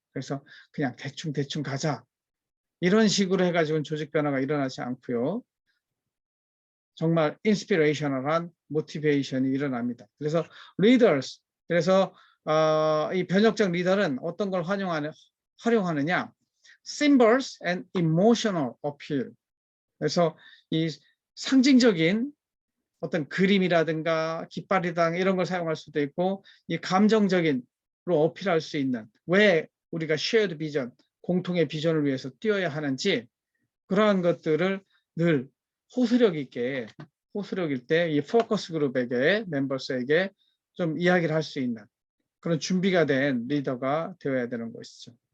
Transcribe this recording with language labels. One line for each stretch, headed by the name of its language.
Korean: 그래서 그냥 대충 가자. 이런 식으로 해가지고는 조직 변화가 일어나지 않고요. 정말 인스피레이셔널한 모티베이션이 일어납니다. 그래서 리더스, 그래서 이 변혁적 리더는 어떤 걸 활용하느냐?
English: Symbols and emotional appeal.
Korean: 그래서 이 상징적인 어떤 그림이라든가 깃발이라든가 이런 걸 사용할 수도 있고 이 감정적인로 어필할 수 있는 왜 우리가 shared vision, 공통의 비전을 위해서 뛰어야 하는지 그러한 것들을 늘 호소력 있게 이 포커스 그룹에게 멤버스에게 좀 이야기를 할 수 있는 그런 준비가 된 리더가 되어야 되는 것이죠.